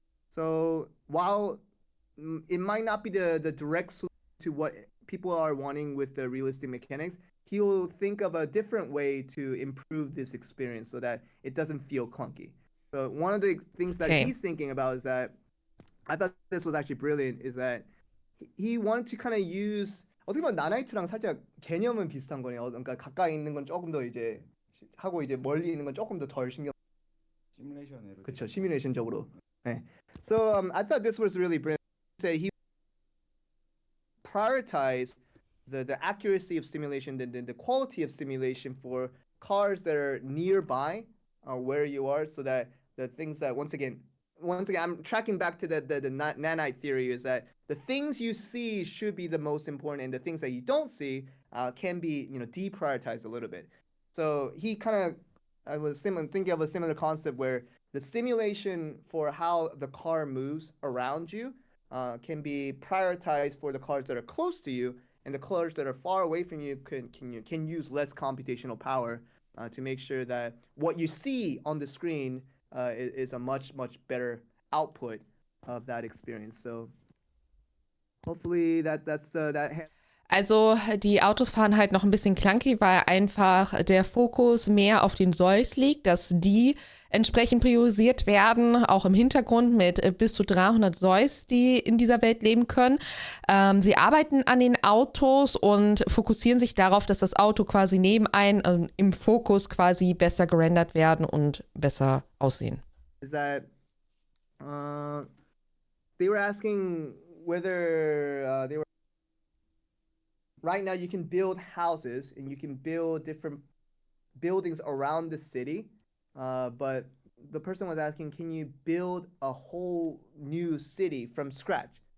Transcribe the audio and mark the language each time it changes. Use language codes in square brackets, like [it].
[en] So while it might not be the direct solution to what people are wanting with the realistic mechanics, he will think of a different way to improve this experience so that it doesn't feel clunky. So one of the things that he's thinking about is that, I thought this was actually brilliant, is that he wanted to kind of use, [ko] 어떻게 보면 나나이트랑 살짝 개념은 비슷한 거네요. 그러니까 가까이 있는 건 조금 더 이제 하고 이제 멀리 있는 건 조금 더 덜 신경. 시뮬레이션으로. 그렇죠, 시뮬레이션적으로. 네. [en] So I thought this was really brilliant. He prioritized the accuracy of simulation, the quality of simulation for cars that are nearby where you are, so that the things that once again I'm tracking back to the nanite theory, is that the things you see should be the most important, and the things that you don't see can be deprioritized a little bit. So he kind of was thinking of a similar concept where the simulation for how the car moves around you can be prioritized for the cars that are close to you, and the cars that are far away from you can use less computational power to make sure that what you see on the screen is a much better output of that experience. So hopefully that's that. [de] Also die Autos fahren halt noch ein bisschen clunky, weil einfach der Fokus mehr auf den ZOIs liegt, dass die entsprechend priorisiert werden, auch im Hintergrund mit bis zu 300 ZOIs, die in dieser Welt leben können. Sie arbeiten an den Autos und fokussieren sich darauf, dass das Auto quasi neben einem im Fokus quasi besser gerendert werden und besser aussehen. [en] Is that they were asking whether they were right now you can build houses and you can build different buildings around the city, but the person was asking, can you build a whole new city from scratch?